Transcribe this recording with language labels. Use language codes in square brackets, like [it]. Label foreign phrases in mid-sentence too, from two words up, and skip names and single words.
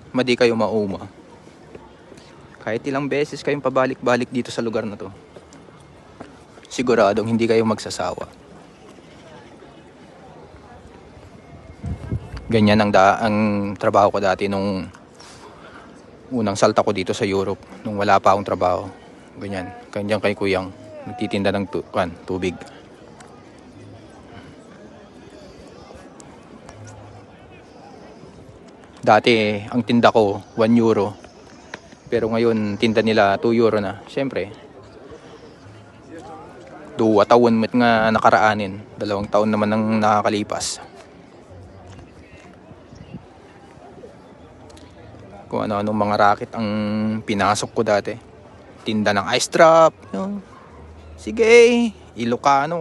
[ilo] Madi kayo mauma. [tl] Kahit ilang beses kayong pabalik-balik dito sa lugar na to, siguradong hindi kayo magsasawa. Ganyan ang trabaho ko dati nung unang salta ko dito sa Europe. Nung wala pa akong trabaho. Ganyan. Ganyan kay kuyang nagtitinda ng tubig. Dati ang tinda ko 1 euro. Pero ngayon tinda nila 2 euro na. [ilo] Siyempre. 2 taon met nga nakaraanin. [tl] 2 taon naman ang nakakalipas. Kung ano-anong mga racket ang pinasok ko dati. Tinda ng ice trap. Sige, Ilocano.